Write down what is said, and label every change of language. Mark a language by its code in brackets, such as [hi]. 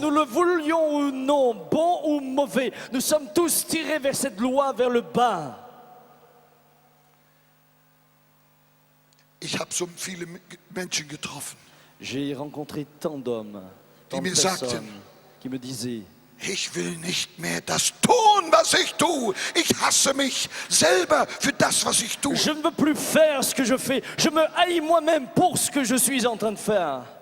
[fr] nous le voulions ou non, bon ou mauvais, nous sommes tous tirés vers cette loi, vers le bas. [de] Ich habe so viele Menschen getroffen, [fr] J'ai rencontré tant d'hommes, tant de [de] mir sagten, [fr] personnes qui me disaient: [de] ich will nicht mehr das tun, was ich tue. Ich hasse mich selber für das, was ich tue. [fr] je ne veux plus faire ce que je fais, je me haïs moi-même pour ce que je suis en train de faire.